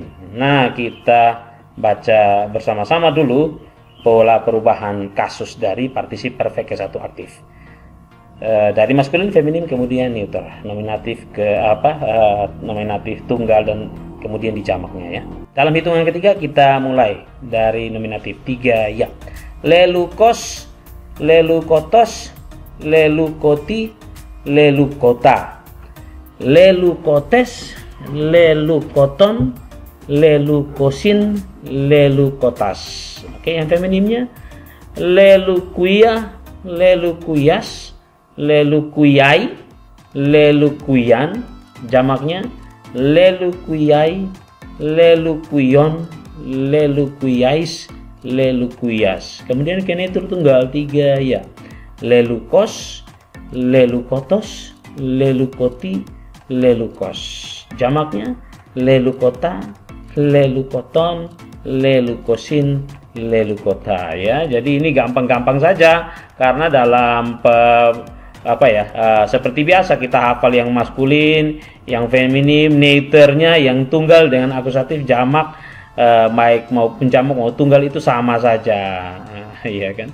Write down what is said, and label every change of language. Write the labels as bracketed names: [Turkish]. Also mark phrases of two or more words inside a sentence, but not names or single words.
[Indonesian] Nah, kita baca bersama-sama dulu pola perubahan kasus dari partisip perfect ke satu aktif. Dari maskulin, feminin, kemudian neuter, nominatif ke nominatif tunggal dan kemudian dijamaknya ya. Dalam hitungan ketiga kita mulai dari nominatif 3 ya. [Greek] λελυκώς, λελυκότος, λελυκότι, λελυκότα, λελυκότες, λελυκότων, λελυκόσιν, λελυκότας. [Indonesian] Oke, yang feminimnya [Greek] λελυκυῖα, λελυκυίας, λελυκυίᾳ, λελυκυῖαν, jamaknya λελυκυῖαι, λελυκυιῶν, λελυκυίαις, λελυκυίας. [Indonesian] Kemudian genetur tunggal 3 ya. [Greek] λελυκός, λελυκότος, λελυκότι, λελυκός. Jamaknya λελυκότα, λελυκότων, λελυκόσιν, λελυκότα ya. [Indonesian] Jadi ini gampang-gampang saja karena dalam seperti biasa kita hafal yang maskulin, yang feminim, neuternya, yang tunggal dengan akusatif, jamak, baik maupun jamak mau tunggal itu sama saja, iya kan.